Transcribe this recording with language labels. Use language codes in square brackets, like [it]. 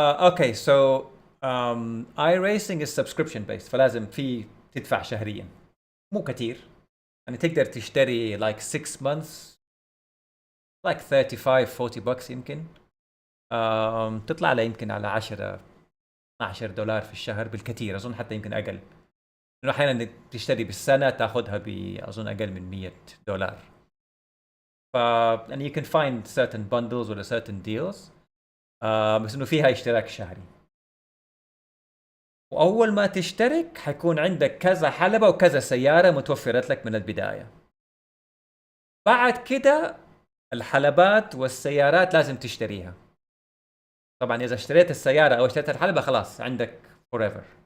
[en] Okay, so iRacing is subscription based، [ar] فلازم تدفع شهريا، مو كتير. يعني تقدر تشتري [en] like 6 months like 35-40 bucks يمكن. [ar] تطلع له يمكن على 10-12 دولار في الشهر بالكثير، اظن حتى يمكن اقل. لانه احيانا تشتري بالسنه تاخذها اظن اقل من 100 دولار. [en] يعني you can find certain bundles ولا certain deals. [ar] بس انه فيها اشتراك شهري. واول ما تشترك حيكون عندك كذا حلبة وكذا سيارة متوفرت لك من البداية. بعد كده الحلبات والسيارات لازم تشتريها. طبعا اذا اشتريت السيارة او اشتريت الحلبة خلاص عندك forever.